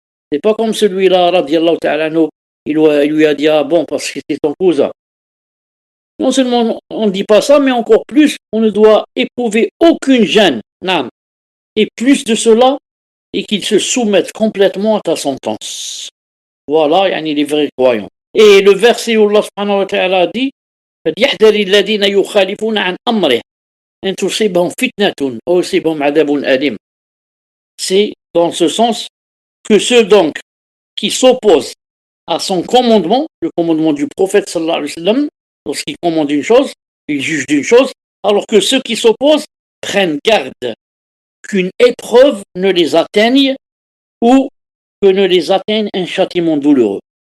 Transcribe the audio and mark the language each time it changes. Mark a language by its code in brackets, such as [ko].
[fr] C'est pas comme celui-là, radiallahu ta'ala anhu, il lui a dit, bon, parce que c'est ton cousin. Non seulement on ne dit pas ça, mais encore plus, on ne doit éprouver aucune gêne. Et plus de cela, et qu'ils se soumettent complètement à ta sentence. Voilà, yani les vrais croyants. Et le verset où Allah subhanahu wa ta'ala dit [ar] فَلْيَحْذَرِ الَّذِينَ يُخَالِفُونَ عَنْ أَمْرِهِ أَنْ تُصِيبَهُمْ فِتْنَةٌ أَوْ يُصِيبَهُمْ عَذَابٌ أَلِيمٌ. [fr] C'est dans ce sens que ceux donc qui s'opposent à son commandement, le commandement du prophète sallallahu alayhi wa sallam, lorsqu'il commande une chose, il juge d'une chose, alors que ceux qui s'opposent prennent garde qu'une épreuve ne les atteigne ou que ne les atteigne un châtiment douloureux.